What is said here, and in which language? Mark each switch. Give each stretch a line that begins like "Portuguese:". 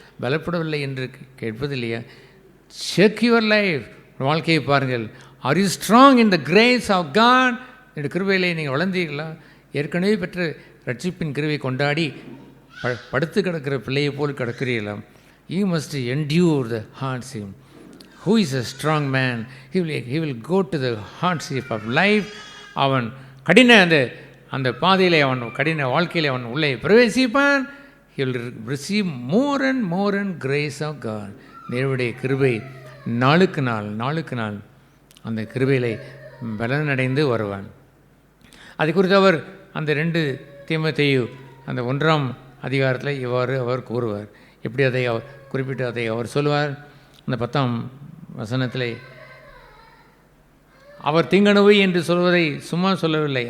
Tamil: பலப்படவில்லை என்று கேட்பதில்லையா?
English: check your life,
Tamil: வாழ்க்கையை பாருங்கள்.
English: Are you strong in the grace of God?
Tamil: இந்த கிருபையிலே நீங்கள் வளர்ந்தீர்களா? ஏற்கனவே பெற்ற ரட்சிப்பின் கிருவை கொண்டாடி படுத்து கிடக்கிற பிள்ளையை போல் கிடக்கிறீர்களா?
English: You must endure the hardship. Who is a strong man? He will go to the hardship of life.
Tamil: அவன் கடின அந்த பாதையிலே அவன் கடின வாழ்க்கையிலே அவன் உள்ளே பிரவேசிப்பான்.
English: He will receive more and grace of God.
Tamil: தேவனுடைய கிருபை நாளுக்கு நாள் அந்த கிருபையிலே பலனடைந்து வருவான். அது குறித்து அவர் அந்த 2 தீமோத்தேயு அந்த 1ஆம் அதிகாரத்தில் இவ்வாறு அவர் கூறுவார். எப்படி அதை குறிப்பிட்டு அதை அவர் சொல்லுவார். அந்த 10ஆம் வசனத்திலே அவர் தீங்கணுவை என்று சொல்வதை சும்மா சொல்லவில்லை.